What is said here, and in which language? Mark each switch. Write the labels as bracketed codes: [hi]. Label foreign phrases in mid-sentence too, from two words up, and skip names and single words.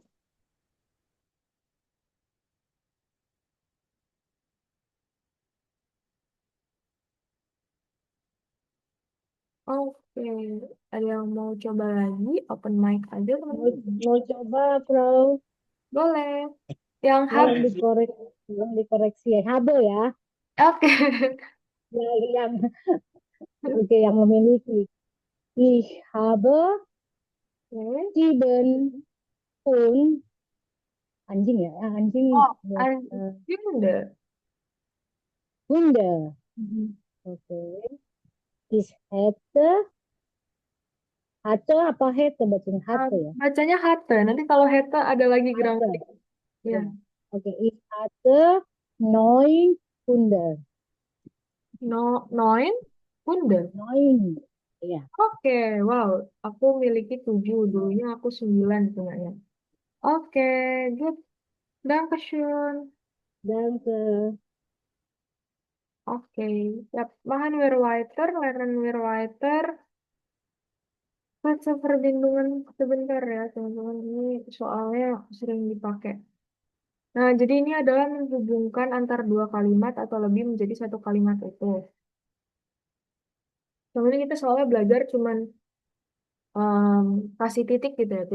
[id] Oke, ada yang mau coba lagi? [en] Open mic [id] aja, Mau, teman-teman. mau coba, Bro. Boleh. Yang Tolong [de] haben. [id] dikoreksi, tolong dikoreksi ya. Habe ya. Oke. Yang oke, yang memiliki. [de] Ich habe [id] Oke. 7 Pfund anjing ya, anjing Oh, ya, [de] ein Hunde. Hunde. [id] Mhm. Oke. [de] Ich hätte, hatte [id] apa hätte bacanya hatte ya? Bacanya Hatte. Nanti kalau Hete ada lagi gramatik. [de] Hatte. [id] Ya. Ya. Oke, [de] ich hatte 9 Hunde. No, Neun Hunde. 9. [id] Ya. Oke, wow. Aku miliki 7. Dulunya aku 9 punyanya. [de] Oke, good. Dankeschön. Dan ke [id] Oke, ya, [de] machen wir weiter, lernen wir weiter. [id] Baca perbindungan sebentar ya, teman-teman. Ini soalnya sering dipakai. Nah, jadi ini adalah menghubungkan antar dua kalimat atau lebih menjadi satu kalimat itu. Kemudian kita soalnya belajar cuman em, kasih titik gitu ya.